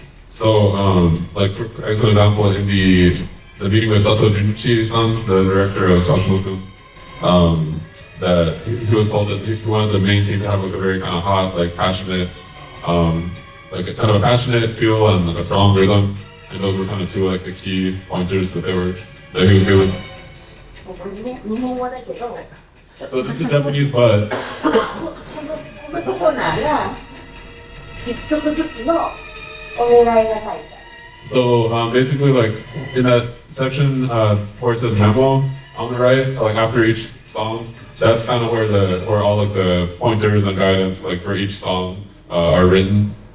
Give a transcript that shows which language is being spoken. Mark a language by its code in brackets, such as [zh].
[en] so like as an example in the meeting with Sato Junichi-san, the director of Akuma-kun, that he was told that he wanted the main theme to have like a very kind of hot, like passionate, like a kind of a passionate feel and like a strong rhythm, and those were kind of two like the key pointers that he was given. [ja] 日本語だけど。 [en] So this is Japanese, but [ja] このコーナーが一曲ずつのお願いが書いてある。 [en] so basically like in that section where it says memo on the right, like after each song, that's kind of where all like the pointers and guidance like for each song are written.